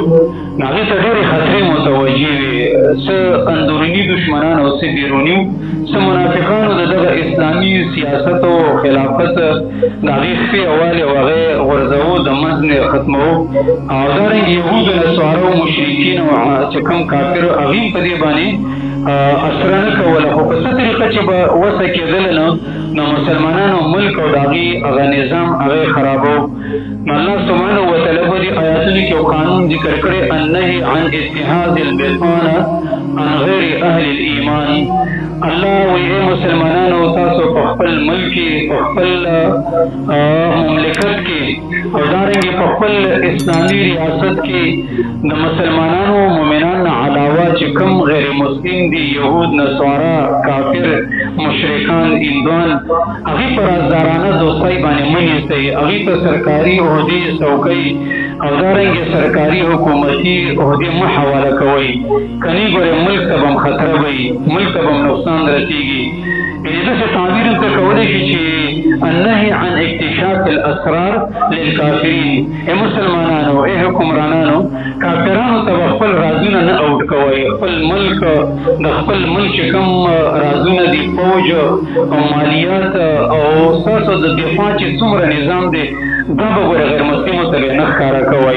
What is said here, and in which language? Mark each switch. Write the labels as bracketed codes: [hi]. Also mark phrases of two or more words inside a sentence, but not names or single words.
[ps] هغې ته ډېرې خطرې متوجه وې، څه اندروني دشمنان او څه بیروني، څه منافقانو د دغه اسلامي سیاست او خلافت د هغې خپې اوالی او هغې غورځوو د منځ نه ختموو، او دارنګې یهودو نصارو مشرکین او چې کوم کافر هغې په دې باندې اثره نه کوله، خو په څه طریقه چې به وسه کېدله نو مسلمانانو ملک او د هغې هغه نظام هغې خرابو. نو الله [ar] سبحانه وتعالی [ps] په دې آیاتونو کې یو قانون ذکر کړی، [ar] النهي عن اتخاذ البطانه عن غیر اهل الایمان. [ps] الله وایي مسلمانانو تاسو په خپل ملک کې، په خپل مملکت کې او دارنګې په خپل اسلامي ریاست کې د مسلمانانو مؤمنان نه علاوه چې کوم غیر مسلم دي، یهود، نصارا، کافر، مشرکان، هندوان، هغې په رازدارانه دوستۍ باندې مه نیسئ، هغې ته سرکاري عهدې، څوکۍ او دارنګې سرکاري حکومتي عهدې مه حواله کوئ. که نه ګورئ ملک ته به هم خطره به وي، ملک ته به هم نقصان رسېږي. یعنې داسې تعبیر هم ته کولی شي چې [ar] النهي عن اکتشاف الاسرار للکافرین. [ps] ای مسلمانانو، ای حکمرانانو، کافرانو ته به خپل رازونه نه اوټ کوئ. خپل ملک، د خپل ملک چې کوم رازونه دي، فوج او مالیات او ستاسو د دفاع چې څومره نظام دی، دا به ګوره غیر مسلمو ته به نه ښکاره کوئ.